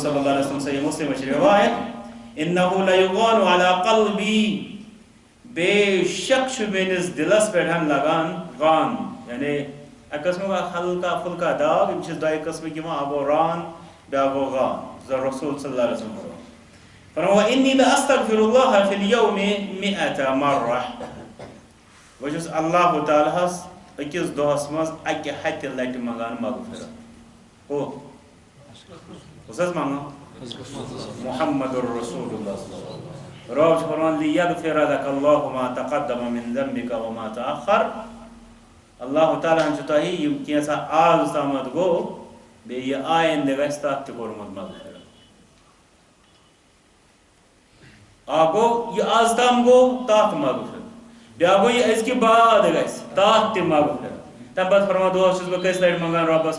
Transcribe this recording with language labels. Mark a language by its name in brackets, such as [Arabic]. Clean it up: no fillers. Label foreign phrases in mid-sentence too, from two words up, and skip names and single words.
[Arabic] صلی اللہ علیہ وسلم [Kashmiri] صحیح مسلمٕچ رِوایت [Arabic] انہ لیغان علی قلبی [Kashmiri] بے شک چھُ میٲنِس دِلس پٮ۪ٹھ لگان غان یعنی اکہِ قٕسمُک اکھ ہلکا پھُلکا داغ یِم چھِ دۄیہِ قٕسمٕکۍ یِوان اکھ گوٚو ران بیٛاکھ گوٚو غان رسول [Arabic] صلی اللہ علیہ وسلم [Kashmiri] فرماوان [Arabic] انی لاستغفر اللہ فی اليوم 100 مرہ [Kashmiri] بہٕ چھُس اللہ تعالیٰ ہس أکِس دۄہس منٛز 100 لٹہِ منگان مغفرت ہو کُس حظ منگان محمد رسول اللہ رب چھُ فرماوان [Arabic] لیغفر لک اللہ ما تقدم من ذنبک وما تأخر [Kashmiri] اللہ تعالیٰ ہن چھُ تۄہہِ یِم کینٛژھا آز تامتھ گوٚو بیٚیہِ یہِ آیندٕ گژھِ تتھ تہِ کوٚرمُت مغفرت اکھ گوٚو یہِ آز تام گوٚو تتھ مغفرت بیٛاکھ گوٚو یہِ أزکہِ بعد گژھِ تتھ تہِ مغفرت تمہِ پتہٕ فرماوان دۄہس چھُس بہٕ کٔژِ لٹہِ منگان رۄبس